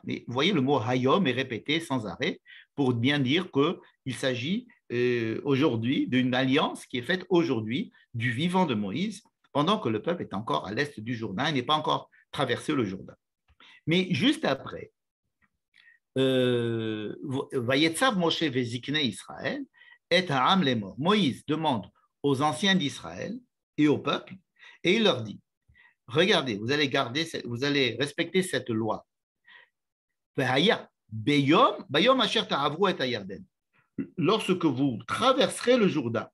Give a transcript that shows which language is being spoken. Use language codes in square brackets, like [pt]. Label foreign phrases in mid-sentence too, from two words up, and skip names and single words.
[fr] Mais vous voyez, le mot Hayom est répété sans arrêt pour bien dire qu'il s'agit aujourd'hui d'une alliance qui est faite aujourd'hui du vivant de Moïse pendant que le peuple est encore à l'est du Jourdain et n'est pas encore traversé le Jourdain. Mais juste après, [he] ויצו משה וזקני ישראל את העם לאמר. [fr] Moïse demande aux anciens d'Israël et au peuple, et il leur dit, regardez, vous allez respecter cette loi. Lorsque vous traverserez le Jourdain.